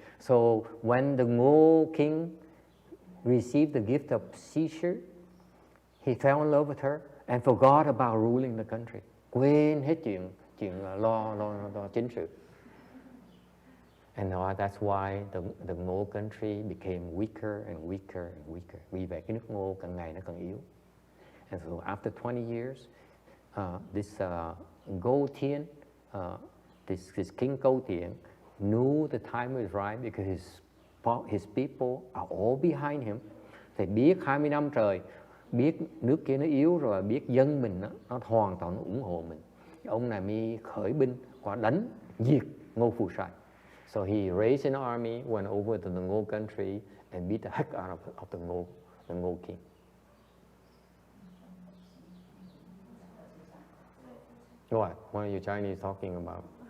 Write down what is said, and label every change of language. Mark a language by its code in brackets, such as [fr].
[en] So when the Ngô King received the gift of Sishu, he fell in love with her and forgot about ruling the country. [vi] Quên hết chuyện lo chính sự. [en] And that's why the Ngô country became weaker and weaker and weaker. [vi] Vì vậy cái nước Ngô càng ngày nó càng yếu. [en] And so after 20 years, this Go Tiễn, this King Câu Tiễn, knew the time was right because his people are all behind him. [vi] Thì biết 20 năm trời, biết nước kia nó yếu rồi, biết dân mình nó hoàn toàn nó ủng hộ mình. Ông này mới khởi binh qua đánh diệt Ngô Phù Sai. [en] So he raised an army, went over to the Ngô country and beat the heck out of the Ngô King. What are you Chinese talking about?